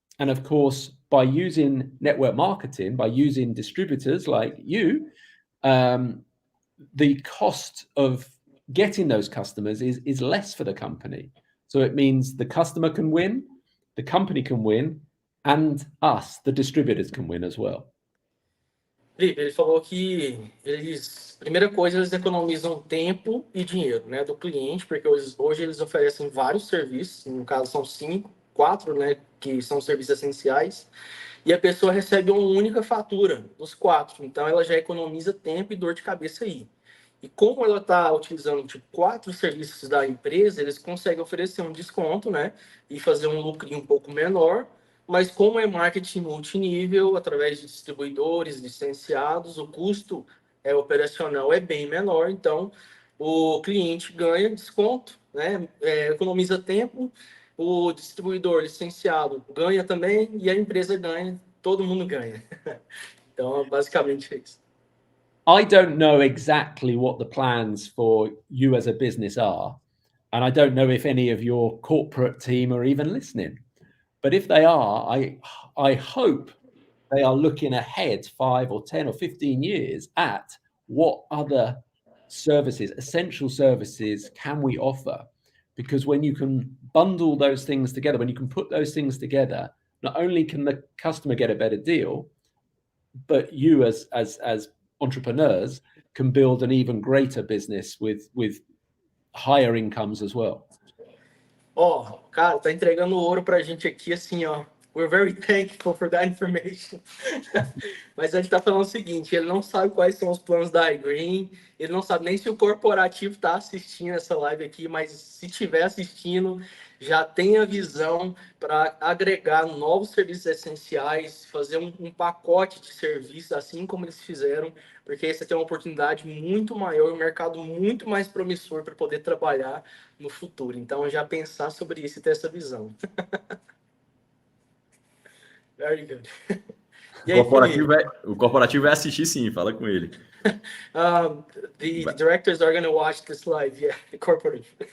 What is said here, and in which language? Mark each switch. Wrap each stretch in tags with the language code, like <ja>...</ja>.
<en>And of course, by using network marketing, by using distributors like you, the cost of getting those customers is less for the company. So it means the customer can win, the company can win, and us, the distributors, can win as well.</en> <pt>Felipe, ele falou que primeira coisa, eles economizam tempo e dinheiro, né, do cliente, porque hoje eles oferecem vários serviços, no caso são 4, né, que são serviços essenciais, e a pessoa recebe uma única fatura dos 4, então ela já economiza tempo e dor de cabeça aí. E como ela está utilizando 4 serviços da empresa, eles conseguem oferecer um desconto, né, e fazer um lucrinho um pouco menor. Mas como é marketing multinível, através de distribuidores, licenciados, o custo operacional é bem menor, então o cliente ganha desconto, né? Economiza tempo, o distribuidor licenciado ganha também e a empresa ganha, todo mundo ganha. Então, basicamente é isso.</pt> <en>I don't know exactly what the plans for you as a business are, and I don't know if any of your corporate team are even listening. But if they are, I hope they are looking ahead 5 or 10 or 15 years at what other services, essential services, can we offer? Because when you can bundle those things together, when you can put those things together, not only can the customer get a better deal, but you as entrepreneurs can build an even greater business with higher incomes as well.</en> <pt>Ó, cara, tá entregando ouro pra gente aqui, assim, ó.</pt> <en>We're very thankful for that information.</en> <pt>Mas a gente tá falando o seguinte, ele não sabe quais são os planos da iGreen, ele não sabe nem se o corporativo tá assistindo essa live aqui, mas se tiver assistindo, já tem a visão para agregar novos serviços essenciais, fazer um pacote de serviços, assim como eles fizeram, porque essa aqui é uma oportunidade muito maior, um mercado muito mais promissor para poder trabalhar no futuro. Então, já pensar sobre isso e ter essa visão.</pt> <en>Very good.</en> <pt>E aí, o corporativo vai assistir sim, fala com ele.</pt> <en>The directors are going to watch this live, yeah, the corporate.</en>